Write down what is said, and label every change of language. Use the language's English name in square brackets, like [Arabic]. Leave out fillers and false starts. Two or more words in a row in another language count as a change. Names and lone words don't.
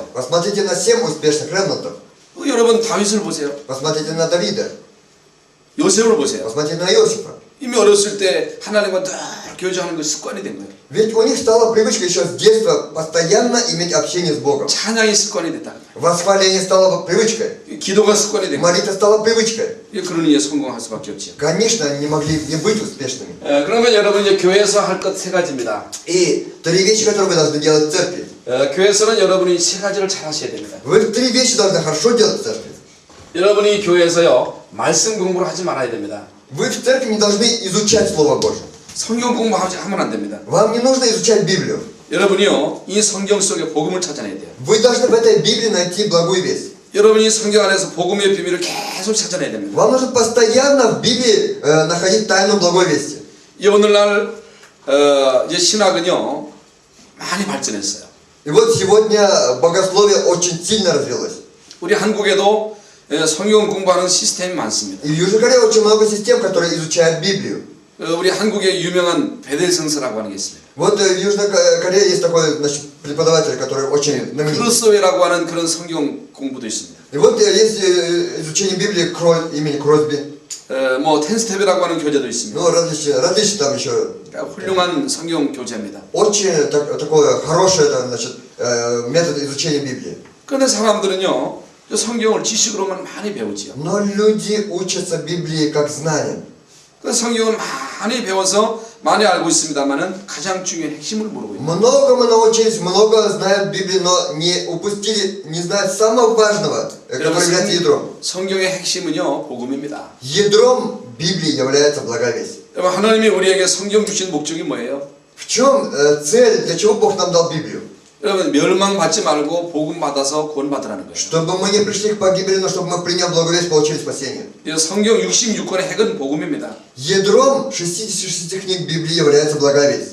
[Russian] Посмотрите на 7 успешных ремнантов. [Korean] 여러분 다윗을 보세요. [Russian] Посмотрите на Давида. [Korean] 요셉을 보세요. [Russian] Посмотрите на Иосифа. [Korean] 이미 어렸을 때 하나님과 늘 교제하는 거 습관이 된 거예요. [Russian] Ведь у них стала привычка еще с детства постоянно иметь общение с Богом. [Korean] 찬양이 습관이 됐다. [Russian] Восхваление стало привычкой. [Korean] 기도가 습관이 된 거예요. [Russian] Молитва стала привычкой. [Korean] 그러니 이제 성공할 수밖에 없죠. [Russian] Конечно, они не могли не быть успешными. [Korean] 그러면 여러분 이제 교회에서 할 것 세 가지입니다. [Russian] И 3 вещи, которые вы должны делать в церкви. [Korean] 교회에서는 여러분이 세 가지를 잘 하셔야 됩니다. [Russian] Вы 3 вещи должны хорошо делать в церкви. [Korean] 여러분이 교회에서요 말씀 공부를 하지 말아야 됩니다. [Russian] Вы в церкви не должны изучать Слово Божие. [Korean] 성경 공부하면 안 됩니다. [Russian] Вам не нужно изучать Библию. [Korean] 여러분이요 이 성경 속에 복음을 찾아내야 돼요. [Russian] Вы должны в этой Библии найти благую весть. [Korean] 여러분이 성경 안에서 복음의 비밀을 계속 찾아내야 됩니다. [Russian] Вам нужно постоянно в Библии находить тайну благой вести. [Korean] 이 오늘날 이제 신학은요 많이 발전했어요. [Russian] И вот сегодня богословие очень сильно развилось. [Korean] 우리 한국에도 성경 공부하는 시스템이 많습니다. [Russian] И в Южной Корее очень много систем, которые изучают Библию. [Korean] 우리 한국의 유명한 베델 성서라고 하는 게 있습니다. [Russian] Вот в Южной Корее есть такой, значит, преподаватель, который очень знаменит. [Korean] 크로스웨이라고 하는 그런 성경 공부도 있습니다. [Russian] И вот есть изучение Библии имени Кросби. [Korean] 뭐 텐스텝이라고 하는 교재도 있습니다. [Russian] Ну, различные там еще. [Korean] 그러니까 훌륭한 성경 교재입니다. [Russian] Очень такое хорошее, значит, метод изучения Библии. [Korean] 그런데 사람들은요 성경을 지식으로만 많이 배우지요. [Russian] Но люди учатся Библии как знанием. [Korean] 그 성경을 많이 배워서 많이 알고 있습니다만은 가장 중요한 핵심을 모르고 있어요. [Russian] Много мы научились, много знаем Библии, но не знают самого важного, который является ядром. [Korean] 성경의 핵심은요 복음입니다. [Russian] Ядром Библии является благая весть. [Korean] 여러분 하나님이 우리에게 성경 주신 목적이 뭐예요? [Russian] В чем цель, для чего Бог нам дал Библию? [Korean] 여러분 멸망받지 말고 복음 받아서 구원받으라는 거예요. [Russian] Чтобы мы не пришли к погибели, но чтобы мы, приняв благую весть, получили спасение. [Korean] 성경 66권의 핵은 복음입니다. [Russian] Ядром 66 книг Библии является благая весть.